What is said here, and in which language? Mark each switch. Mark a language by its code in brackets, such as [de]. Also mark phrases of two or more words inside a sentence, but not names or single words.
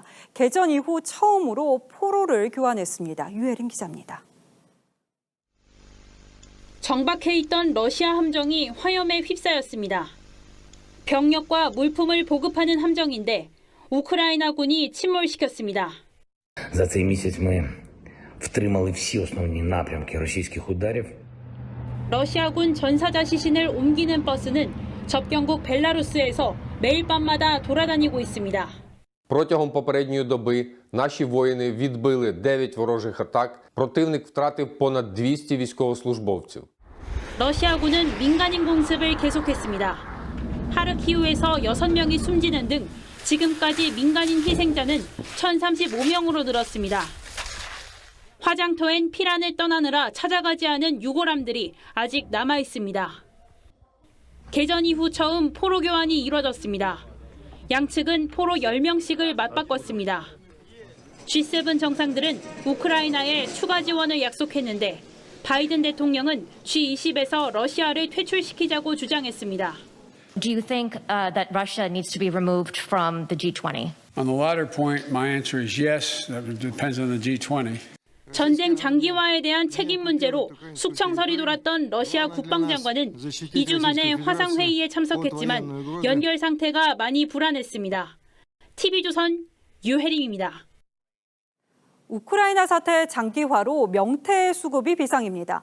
[ko] 개전 이후 처음으로 포로를 교환했습니다. 유혜린 기자입니다. 정박해 있던 러시아 함정이 화염에 휩싸였습니다. 병력과 물품을 보급하는 함정인데 우크라이나군이 침몰시켰습니다. [uk] За цей місяць ми втримали всі основні напрямки російських ударів. [ko] 러시아군 전사자 시신을 옮기는 버스는 접경국 벨라루스에서 매일 밤마다 돌아다니고 있습니다. [uk] Протягом попередньої доби наші воїни відбили 9 ворожих атак. Противник втратив понад 200 військовослужбовців. [ko] 러시아군은 민간인 공습을 계속했습니다. 하르키우에서 6명이 숨지는 등 지금까지 민간인 희생자는 1,035명으로 늘었습니다. 화장터엔 피란을 떠나느라 찾아가지 않은 유골함들이 아직 남아 있습니다. 개전 이후 처음 포로 교환이 이뤄졌습니다. 양측은 포로 10명씩을 맞바꿨습니다. G7 정상들은 우크라이나에 추가 지원을 약속했는데 바이든 대통령은 G20에서 러시아를 퇴출시키자고 주장했습니다. [en] Do you think that Russia needs to be removed from the G20? On the latter point, my answer is yes. That depends on the G20. [ko] 전쟁 장기화에 대한 책임 문제로 숙청설이 돌았던 러시아 국방장관은 2주 만에 화상회의에 참석했지만 연결 상태가 많이 불안했습니다. TV조선 유혜림입니다. 우크라이나 사태 장기화로 명태 수급이 비상입니다.